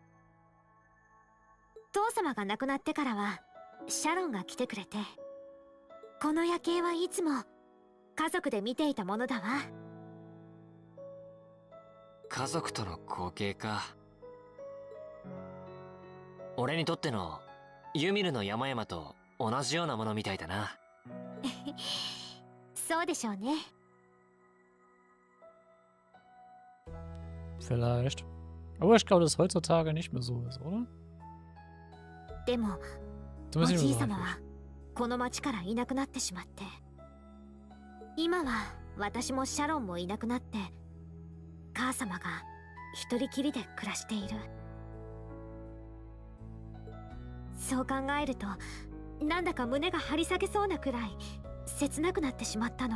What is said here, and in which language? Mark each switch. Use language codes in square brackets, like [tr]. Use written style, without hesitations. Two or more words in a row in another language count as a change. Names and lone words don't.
[ja] 父様が亡くなってからはシャロンが来てくれて、この夜景はいつも家族で見ていたものだわ。家族との光景か。俺にとってのユミルの山々と同じようなものみたいだna. そうでしょうね。 [de] Vielleicht. Aber ich glaube, dass heutzutage nicht mehr so ist, oder? [ja] でも、おじいさまはこの町からいなくなってしまって、今は私もシャロンもいなくなって、母様が一人きりで暮らしている。そう考えると、なんだか胸が張り裂けそうなくらい切なくなってしまったの。